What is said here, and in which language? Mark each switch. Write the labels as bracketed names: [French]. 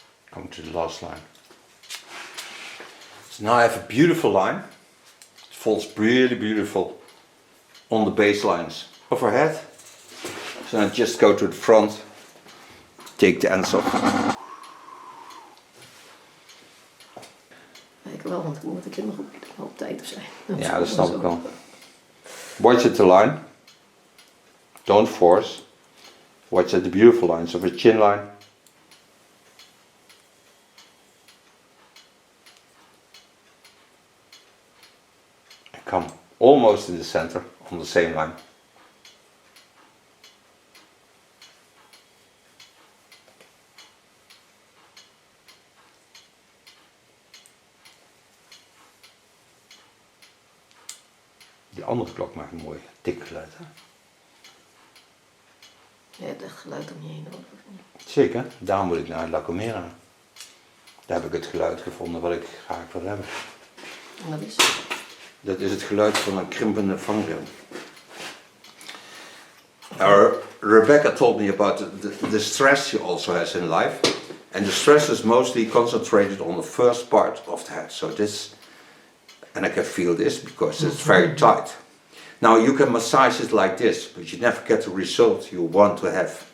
[English] Come to the last line. So now I have a beautiful line. It falls really beautiful on the baselines of her head. So I just go to the front, take the ends off. [Dutch] Kijk wel, want dan moet ik er nog op tijd op zijn. Ja, dat snap ik wel. [English] Watch at the line. Don't force. Watch at the beautiful lines of her chin line. Come almost in the center on the same line. [Dutch] Die andere klok maakt een mooi dik geluid. Hè? Je hebt echt geluid om je heen nodig, of niet? Zeker, daar moet ik naar La Gomera. Daar heb ik het geluid gevonden wat ik graag wil hebben. En dat is? Dat is het geluid van een krimpende vangrail. [English] Rebecca told me about the stress she also has in life. And the stress is mostly concentrated on the first part of the head. So this, and I can feel this because it's very tight. Now you can massage it like this, but you never get the result you want to have.